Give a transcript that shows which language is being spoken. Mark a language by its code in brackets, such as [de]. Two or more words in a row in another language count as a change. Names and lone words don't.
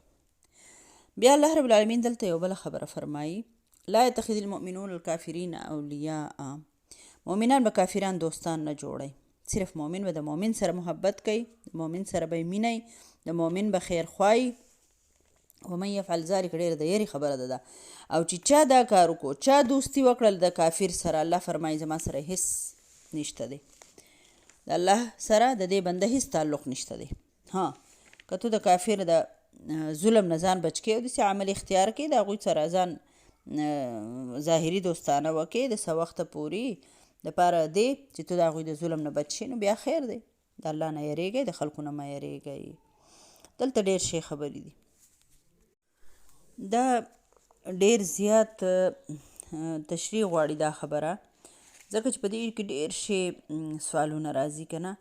[ps] بیا [ar] الله رب العالمین [ps] دلته یو بله خبره فرمایي، [ar] لا یتخذ المؤمنون الکافرین اولیاء، [ps] مؤمنان به کافران دوستان نه جوړی، صرف مؤمن به د مؤمن سره محبت کوي، د مؤمن سره به یې مینی، د مؤمن به خیر خوایي. [ar] ومن یفعل ذلک [ps] ډېره د یری خبره ده، او چې چا دا کار وکړو، چا دوستي وکړل د کافر سره، الله فرمایي زما سره هیڅ نشته دی، د الله سره د دې بنده هیڅ تعلق نشته دی. ها که تو د کافر د ظلم نه ځان بچ کې او داسې عمل اختیار کې، د هغوی سره ځان ظاهري دوستانه وکړې د څه وخته پورې دپاره دی چې تو د هغوی د ظلم نه بچ شي، نو بیا خیر دی، د الله نه یریږئ، د خلکو نه مه یریږئ. دلته ډېر شی خبرې دي، دا ډېر زیات تشریح غواړي دا خبره، ځکه چې په دې کې ډېر شی سوالونه راځي که نه.